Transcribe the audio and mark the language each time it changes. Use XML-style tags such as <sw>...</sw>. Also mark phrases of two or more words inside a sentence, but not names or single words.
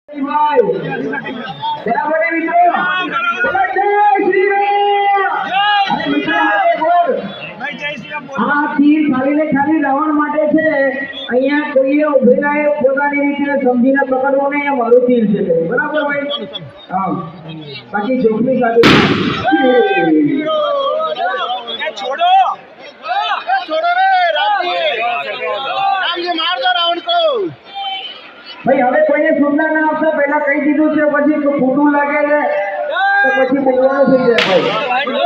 <gu>બરાબર ને મિત્રો? બોલો જય શ્રી રામ. અને મિત્રો માટે બોલ. આ તીર ખાલી રાવણ માટે છે. અહીંયા કોઈએ ઉભેલા પોતાની રીતે સમજીને પકડવું નહીં. આ મારું તીર છે, બરાબર ભાઈ? હા, બાકી જોખમી સાથે</gu> <hi>छोड़ो छोड़ो रे रामजी मार दो रावण को भाई।</hi> <gu>હવે કોઈને સૂચના ના આપતા પહેલા કહી દીધું છે, પછી ખોટું લાગે છે તો પછી બોલવાનું થઈ જાય ભાઈ.</gu>